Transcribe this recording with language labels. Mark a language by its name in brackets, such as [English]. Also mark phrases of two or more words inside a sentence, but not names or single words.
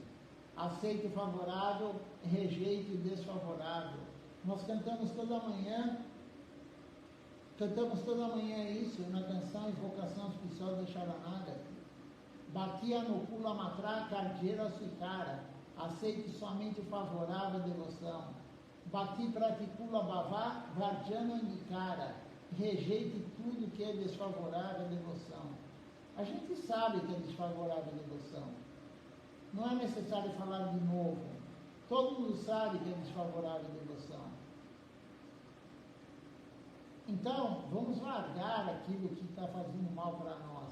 [Portuguese] Aceite o favorável, rejeite o desfavorável. Nós cantamos toda manhã isso na canção Invocação Auspiciosa da Charanagati. [Bangla] ভক্তি অনুকূল মাত্র কার্যের স্বীকার. [Portuguese] Aceite somente o favorável, devoção. [Bangla] ভক্তি প্রতিকূল ভাব বর্জন অঙ্গীকার. [Portuguese] Rejeite tudo que é desfavorável à devoção. A gente sabe que é desfavorável à devoção. Não é necessário falar de novo. Todo mundo sabe que é desfavorável à devoção. Então, vamos largar aquilo que está fazendo mal para nós.